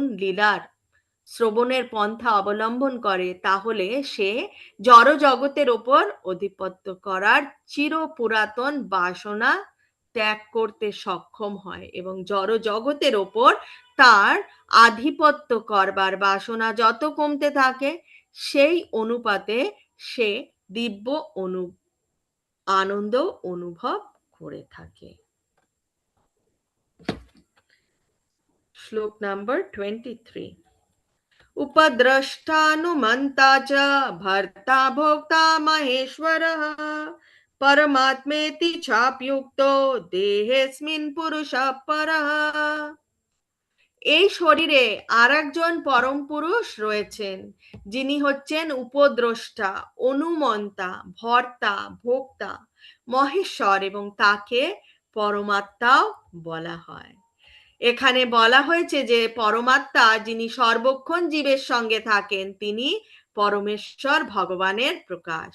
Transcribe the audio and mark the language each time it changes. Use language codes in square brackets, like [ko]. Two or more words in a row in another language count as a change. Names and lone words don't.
[bn] লীলার শ্রবণের পন্থা অবলম্বন করে তাহলে সে জড় জগতের ওপর অধিপত্য করার চির পুরাতন বাসনা ত্যাগ করতে সক্ষম হয় এবং জড় জগতের ওপর তার আধিপত্য করবার বাসনা যত কমতে থাকে সেই অনুপাতে সে দিব্য আনন্দ অনুভব করে থাকে। শ্লোক নাম্বার 23। [sa] उपद्रष्टानुमन्ता च भर्ता भोक्ता महेश्वरः परमात्मेति चाप्युक्तो देहेऽस्मिन् पुरुषः परः। [bn] এই শরীরে আর একজন পরম পুরুষ রয়েছেন যিনি হচ্ছেন উপদ্রষ্টা, অনুমন্তা, ভর্তা, ভোক্তা, মহেশ্বর এবং তাকে পরমাত্মাও বলা হয়। এখানে বলা হয়েছে যে পরমাত্মা যিনি সর্বক্ষণ জীবের সঙ্গে থাকেন তিনি পরমেশ্বর ভগবানের প্রকাশ।